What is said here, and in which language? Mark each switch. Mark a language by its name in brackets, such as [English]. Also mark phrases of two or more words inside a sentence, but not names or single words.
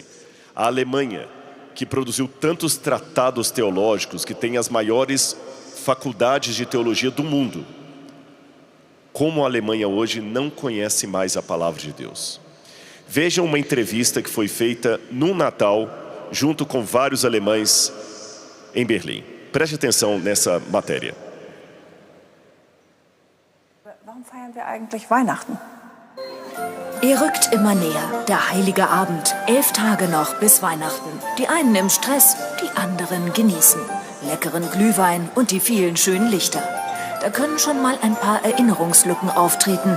[Portuguese] A Alemanha, que produziu tantos tratados teológicos, que tem as maiores faculdades de teologia do mundo. Como a Alemanha hoje não conhece mais a palavra de Deus. Vejam uma entrevista que foi feita no Natal, junto com vários alemães em Berlim. Preste atenção nessa matéria. [German] Warum feiern wir eigentlich Weihnachten? Er rückt immer näher, der heilige Abend. 11 Tage noch bis Weihnachten. Die einen im Stress, die anderen genießen. Leckeren Glühwein und die vielen schönen Lichter. Da können schon mal ein paar Erinnerungslücken auftreten.